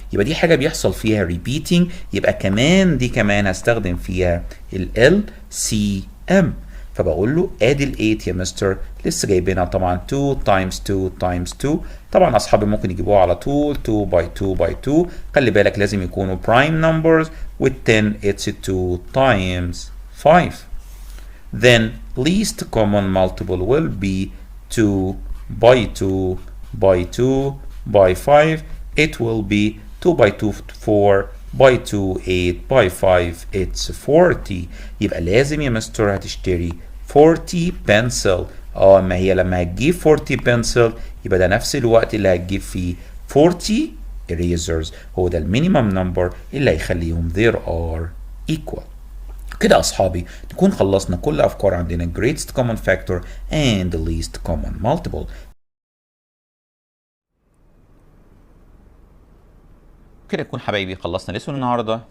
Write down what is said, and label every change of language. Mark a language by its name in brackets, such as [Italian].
[Arabic] يبقى دي حاجه بيحصل فيها repeating، يبقى كمان دي كمان هستخدم فيها ال LCM. فبقول له ادي ال8 يا مستر لسه جايبينها طبعا [English] 2 times 2 times 2. [Arabic] طبعا اصحابي ممكن يجيبوها على طول [English] 2 by 2 by 2. [Arabic] خلي بالك لازم يكونوا [English] prime numbers with 10 it's 2 times 5. Then least common multiple will be 2 by 2 by 2 by 5. It will be 2 by 2 4 by 2 8 by 5 it's 40. [Arabic] يبقى لازم يا مستر هتشتري 40 pencil. ما هي لما هتجيب 40 pencil يبقى ده نفس الوقت اللي هتجيب فيه 40 erasers. هو ده المينيمم نمبر اللي هيخليهم [English] there are equal. [Arabic] كده أصحابي نكون خلصنا كل أفكار عندنا [English] greatest common factor and the least common multiple. [Arabic] كده نكون حبايبي خلصنا lesson النهاردة.